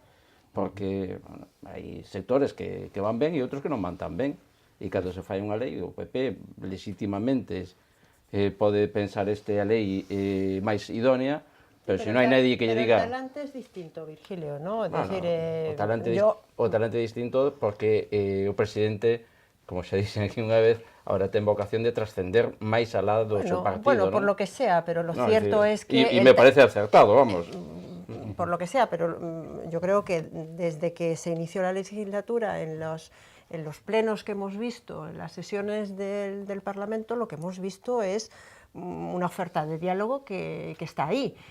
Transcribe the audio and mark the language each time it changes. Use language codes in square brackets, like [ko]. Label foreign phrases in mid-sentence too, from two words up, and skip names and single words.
[gl] Porque bueno, hai sectores que van ben e outros que non van tan ben, e cando se fai unha lei, o PP legitimamente pode pensar a lei máis idónea, pero se non hai nadie que lle diga... Pero o talante é distinto, Virgilio, ¿no? [es] Es decir, [gl] o talante é distinto porque o presidente, como xa dixen aquí unha vez, ahora ten vocación de trascender máis alá do seu partido, bueno, ¿no? [es] por lo que sea, pero lo cierto es que... Y me parece acertado, vamos. Por lo que sea, pero yo creo que desde que se inició la legislatura, en los plenos que hemos visto, en las sesiones del Parlamento, lo que hemos visto es una oferta de diálogo que está ahí.